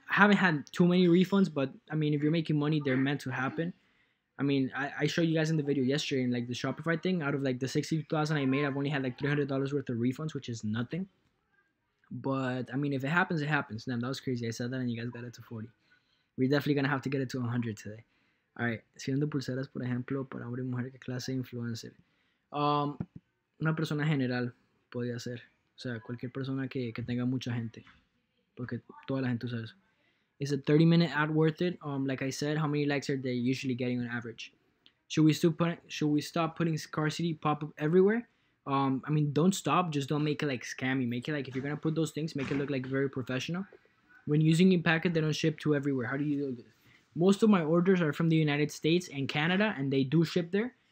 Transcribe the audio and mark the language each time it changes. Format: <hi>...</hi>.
<en>I haven't had too many refunds, but I mean, if you're making money, they're meant to happen. I mean, I showed you guys in the video yesterday in like the Shopify thing. Out of like the 60,000 I made, I've only had like $300 worth of refunds, which is nothing. But I mean, if it happens, it happens. Damn, that was crazy. I said that and you guys got it to 40. We're definitely gonna have to get it to 100 today.</en> <es>Alright, si vendo pulseras, por ejemplo, para hombre y mujer, ¿qué clase de influencer? Una persona general podría ser. O sea, cualquier persona que tenga mucha gente. Porque toda la gente usa eso.</es> <en>Is a 30-minute ad worth it? Like I said, how many likes are they usually getting on average? Should we stop putting scarcity pop up everywhere? I mean, don't stop. Just don't make it like scammy. Make it like if you're gonna put those things, make it look like very professional. When using a packet, they don't ship to everywhere. How do you do this? Most of my orders are from the United States and Canada, and they do ship there.</en>